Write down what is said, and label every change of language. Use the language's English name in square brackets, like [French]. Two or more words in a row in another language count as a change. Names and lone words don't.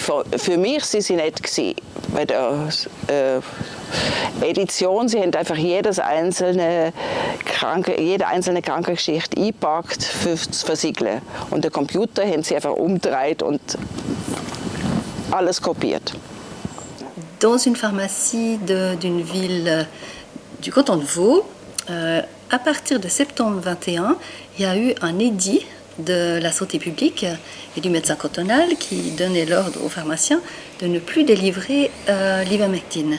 [German] Für mich sind sie nett gewesen. Bei der Edition, sie haben einfach jede einzelne Krankengeschichte eingepackt zu versiegeln. Und den Computer haben sie einfach umgedreht und alles kopiert. [French] Dans une pharmacie d'une ville du canton de Vaud, à partir de septembre 21, il y a eu un édit de la santé publique et du médecin cantonal qui donnait l'ordre aux pharmaciens de ne plus délivrer l'ivermectine.